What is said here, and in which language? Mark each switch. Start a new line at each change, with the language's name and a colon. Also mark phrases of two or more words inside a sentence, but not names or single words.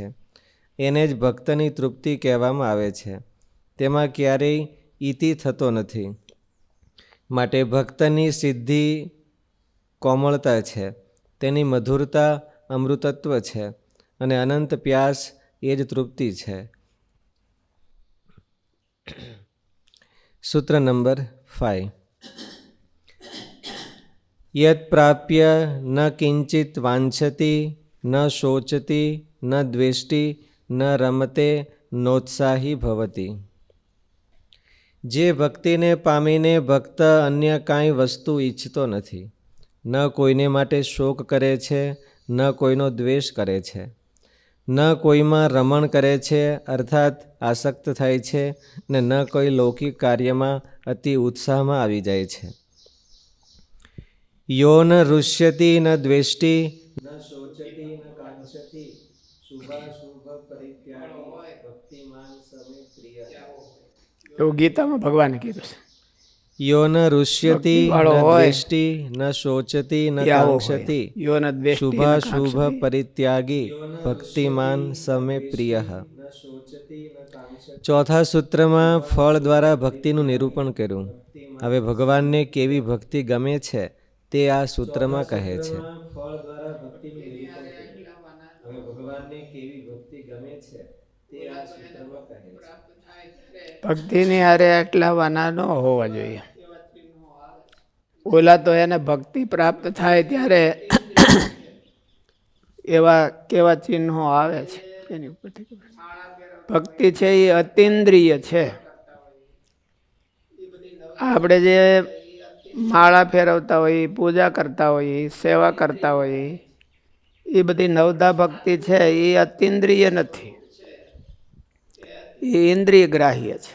Gujarati: એને જ ભક્તની તૃપ્તિ કહેવામાં આવે છે। તેમાં ક્યારેય ઇતિ થતો નથી। માટે ભક્તની સિદ્ધિ કોમળતા છે, તેની મધુરતા અમૃતત્વ છે અને અનંત પ્યાસ એ જ તૃપ્તિ છે। સૂત્ર નંબર 5।
Sanskrit: यत् प्राप्य न किंचित वांछति न शोचति न द्वेष्टि न रमते नोत्साही भवति।
Gujarati: જે ભક્તિને પામીને ભક્ત અન્ય કાંઈ વસ્તુ ઇચ્છતો નહીં, ન કોઈને માટે શોક કરે છે, ન કોઈનો દ્વેષ કરે છે, ન કોઈમાં રમણ કરે છે અર્થાત આસક્ત થાય છે, ને ન કોઈ લૌકિક કાર્યમાં અતિ ઉત્સાહમાં આવી જાય છે।
Sanskrit: यो न रुष्यति न द्वेष्टि न शोचति न कांक्षति शुभाशुभ परित्यागी भक्तिमान समे प्रिय।
Gujarati: એવું ગીતામાં ભગવાને કીધું છે। यो न रुष्यति न द्वेष्टि न शोचति न कांक्षति शुभाशुभ परित्यागी भक्तिमान समे प्रियः। ચોથા સૂત્રમાં ફળ દ્વારા ભક્તિનું નિરૂપણ કર્યું। હવે ભગવાનને કેવી ભક્તિ ગમે છે તે આ સૂત્રમાં કહે છે। ભક્તિની હારે એટલા વાના ન હોવા જોઈએ। ઓલા તો એને ભક્તિ પ્રાપ્ત થાય ત્યારે એવા કેવા ચિહ્નો આવે છે એની ઉપરથી ભક્તિ છે એ અતિન્દ્રિય છે। આપણે જે માળા ફેરવતા હોઈએ, પૂજા કરતા હોઈએ, સેવા કરતા હોઈએ, એ બધી નવદા ભક્તિ છે એ અતિન્દ્રિય નથી, એ ઇન્દ્રિય ગ્રાહ્ય છે।